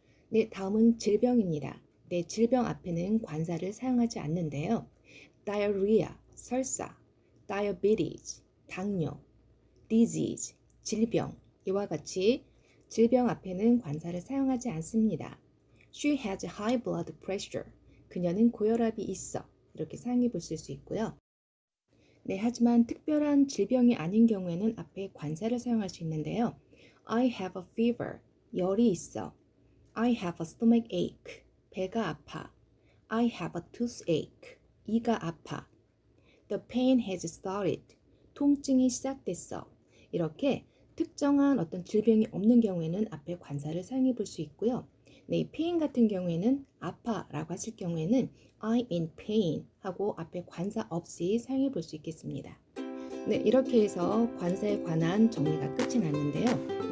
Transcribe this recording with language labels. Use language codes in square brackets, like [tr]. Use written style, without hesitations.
[ko] 네, 다음은 질병입니다. 네, 질병 앞에는 관사를 사용하지 않는데요. diarrhea, 설사, diabetes, 당뇨, disease, 질병 이와 같이 질병 앞에는 관사를 사용하지 않습니다. [en] She has high blood pressure. [ko] 그녀는 고혈압이 있어. 이렇게 사용해 보실 수 있고요. 네, 하지만 특별한 질병이 아닌 경우에는 앞에 관사를 사용할 수 있는데요. [en] I have a fever. [ko] 열이 있어. [en] I have a stomach ache. [ko] 배가 아파. [en] I have a toothache. [ko] 이가 아파. [en] The pain has started. [ko] 통증이 시작됐어. 이렇게 특정한 어떤 질병이 없는 경우에는 앞에 관사를 사용해 볼 수 있고요. 네, 이 pain 같은 경우에는 아파라고 하실 경우에는 [en] I'm in pain [ko] 하고 앞에 관사 없이 사용해 볼 수 있겠습니다. 네, 이렇게 해서 관사에 관한 정리가 끝이 났는데요.